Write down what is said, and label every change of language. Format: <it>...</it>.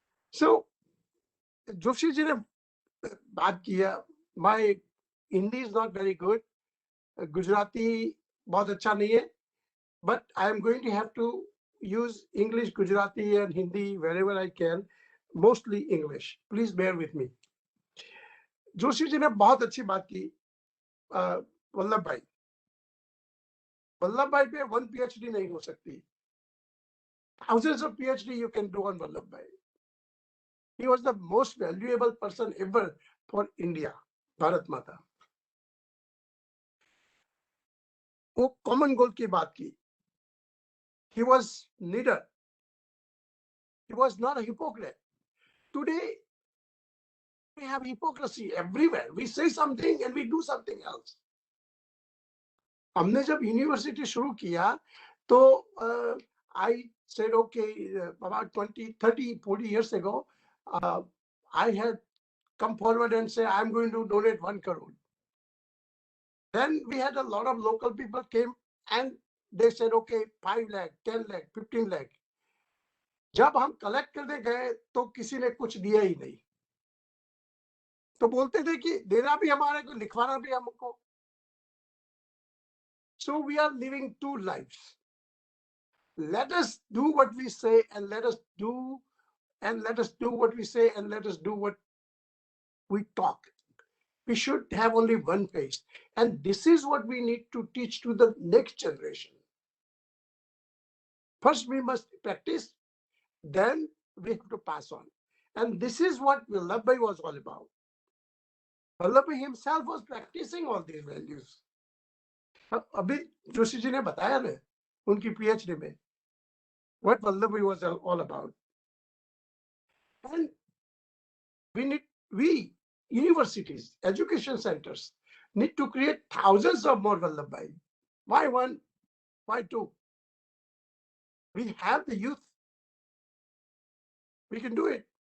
<en>So</en> <hi>Joshi ji ने बात किया,</hi> <en>my Hindi is not very good, Gujarati</en> <hi>बहुत अच्छा नहीं है,</hi> <en>but I am going to have to use English, Gujarati and Hindi wherever I can, mostly English. Please bear with me.</en> <hi>Joshi ji ने बहुत अच्छी बात की वल्लभ भाई पे 1 PhD नहीं हो सकती.</hi> <en>Thousands of PhD you can do on Vallabh Bhai. He was the most valuable person ever for India, Bharat Mata.</en> <hi>वो कॉमन गोल की बात की.</hi> <en>He was leader. He was not a hypocrite. Today, we have hypocrisy everywhere. We say something and we do something else.</en> <hi>हमने जब university शुरू किया तो</hi> <en>I said, okay, about 20, 30, 40 years ago, I had come forward and say, I'm going to donate 1 crore. Then we had a lot of local people came and they said, okay, 5 lakh, 10 lakh, 15 lakh.</en> <hi>जब हम collect करने गए तो किसी ने कुछ दिया ही नहीं. तो बोलते थे कि देना भी हमारे को, लिखवाना भी हमको.</hi> <en>So we are living 2 lives. Let us do what we say and let us do what we say and let us do what we talk. We should have only one face. And this is what we need to teach to the next generation. First, we must practice, then we have to pass on. And this is what Vallabh Bhai was all about. Vallabh Bhai himself was practicing all these values.</en> <hi>अभी जोशी जी ने बताया ना उनकी PhD में</hi> <en>what Vallabh Bhai was all about. And we universities, education centers need to create thousands of more Vallabh Bhai. Why 1? Why 2? We have the youth. We can do it.</en>